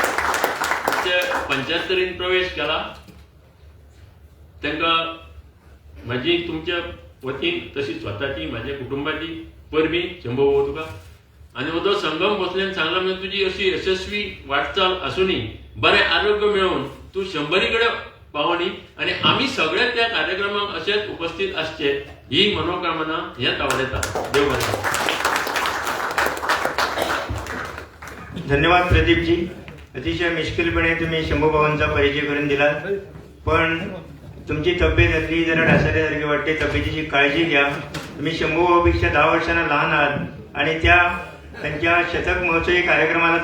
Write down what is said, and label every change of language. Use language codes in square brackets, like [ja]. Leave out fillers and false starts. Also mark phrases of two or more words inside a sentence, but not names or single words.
[kok] 75 प्रवेश केला तांकां म्हाजी तुमच्या वतीन तशी स्वताची म्हाज्या कुटुंबाची परबीं शंभू भाऊ तुका आनी हो जो संगम बसल्यान सांगला म्हणजे तुजी अशी यशस्वी वाटचाल आसुनी बरें आरोग्य मेळोवन तूं 100 कडेन पावणी आनी आमी सगळे त्या कार्यक्रमाक अशेच उपस्थित आसचे ही मनोकामना हें आवडटा देव बरें [mr] धन्यवाद प्रदीपजी अतिशय मिश्किलपणे तुम्ही शंभू भावांचा परिचय करून दिला पण तुमची तब्येत असली जरा ढासळल्यासारखी वाटते तब्येतीची काळजी घ्या तुम्ही शंभू भाऊपेक्षा 10 वर्षांना लहान आहात आणि त्यांच्या शतक महोत्सवी कार्यक्रमाला